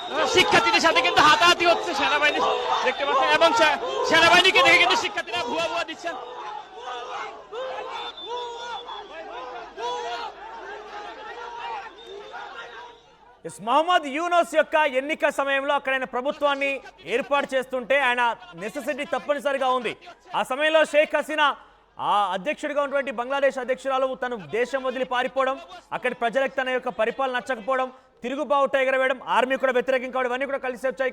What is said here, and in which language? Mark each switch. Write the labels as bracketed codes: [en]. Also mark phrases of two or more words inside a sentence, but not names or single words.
[bn] শিক্ষার্থীদের সাথে কিন্তু হাতাহাতি হচ্ছে, সেনাবাহিনী দেখতে পাচ্ছেন, এবং সেনাবাহিনীকে দেখে কিন্তু শিক্ষার্থীরা ভুয়া ভুয়া দিচ্ছেন। [te] మహమ్మద్ యూనస్ యొక్క ఎన్నిక సమయంలో అక్కడ ఆయన ప్రభుత్వాన్ని ఏర్పాటు చేస్తుంటే ఆయన నెసెసిటీ తప్పనిసరిగా ఉంది. ఆ సమయంలో షేక్ హసీనా ఆ అధ్యక్షుడిగా ఉన్నటువంటి బంగ్లాదేశ్ అధ్యక్షురాలు తను దేశం వదిలి పారిపోవడం, అక్కడి ప్రజలకు తన యొక్క పరిపాలన నచ్చకపోవడం, తిరుగుబావుట ఎగరవేయడం, ఆర్మీ కూడా వ్యతిరేకం కావడం ఇవన్నీ కూడా కలిసి వచ్చాయి.